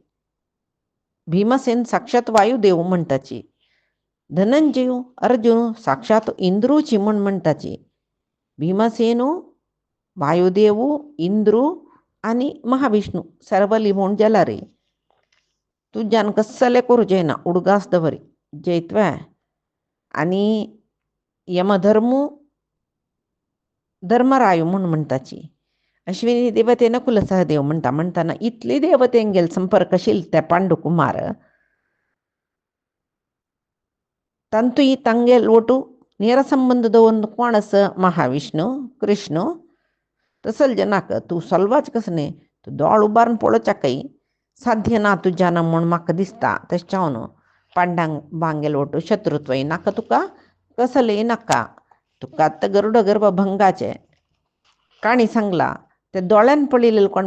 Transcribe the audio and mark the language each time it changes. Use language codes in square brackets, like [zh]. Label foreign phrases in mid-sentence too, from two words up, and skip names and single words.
[kok] भीमसेन साक्षात वायुदेव म्हणटाची धनंजय अर्जुन साक्षात इंद्रूची म्हणटाची भीमसेनू वायुदेवू इंद्रू आनी महाविष्णू सर्वली म्हूण जाला रे तुज्यान कसले करूं जायना उडगास दवरी जैतवे आनी यमधर्मू धर्मरायू म्हणटाची अश्विनी देवते नकुल सहदेव म्हणटाना इतली देवतेंगेल संपर्क आशिल्ले ते पांडुकुमार तांतूय तांगेल वटू [kn] ನೇರ ಸಂಬಂಧದ ಒಂದು ಕೋಣಸ [kok] ಮಹಾವಿಷ್ಣು ಕೃಷ್ಣ तसल जनाक तूं सलवाच कसने तूं दोळ उबारून पळोवच्या काही साध्य ना तुज्यान म्हूण म्हाका दिसता तशें जावन पांडांग बांगेल वटू शत्रुत्वय नाका तुका कसलेय नाका तुका आतां गरुड गर्भभंगाचे काणी सांगला ते दोळ्यान पळयलेले कोण